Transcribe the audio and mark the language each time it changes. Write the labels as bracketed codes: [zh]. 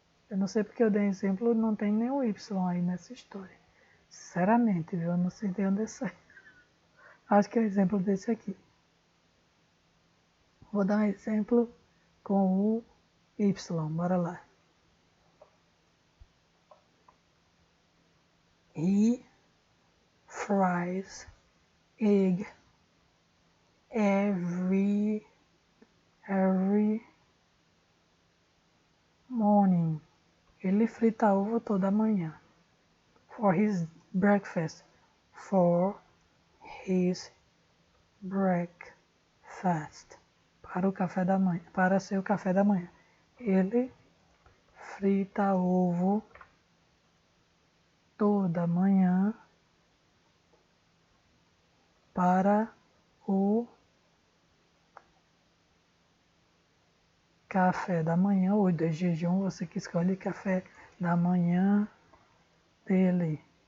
[pt] Eu não sei porque eu dei exemplo, não tem nenhum Y aí nessa história. Sinceramente, viu? Eu não sei de onde é sai. Acho que é o exemplo desse aqui. Vou dar um exemplo com o Y, bora lá. [en] He fries egg every morning. [pt] Ele frita ovo toda manhã. [en] For his breakfast. For his breakfast. [pt] Para o café da manhã. Para seu café da manhã. Ele frita ovo toda manhã para o café da manhã, ou de jejum, você que escolhe café da manhã dele.